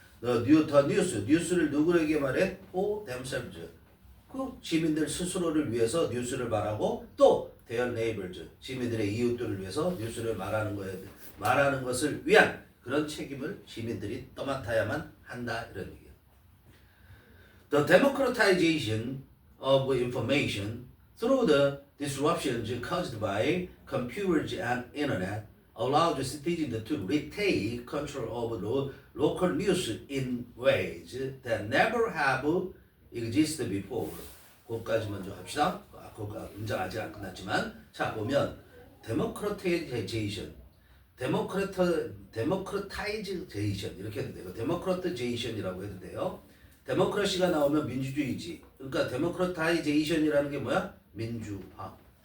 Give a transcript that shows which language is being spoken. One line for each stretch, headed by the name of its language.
Korean: 뉴스를 누구에게 말해?
English: for themselves.
Korean: 그 시민들 스스로를 위해서 뉴스를 말하고 또
English: their neighbors
Korean: 시민들의 이웃들을 위해서 뉴스를 말하는 것을 위한 그런 책임을 시민들이 떠맡아야만 한다 이런 얘기야.
English: The democratization of information through the disruptions caused by computers and internet allows citizens to retake control of local news in ways that never have existed before.
Korean: 그것까지 먼저 합시다. 그거 문장 아직 안 끝났지만 자 보면 데모크라타이제이션 이렇게 해도 되고 데모크라타이제이션이라고 해도 돼요. 데모크라시가 나오면 민주주의지. 그러니까 데모크라타이제이션이라는 게 뭐야? 민주화.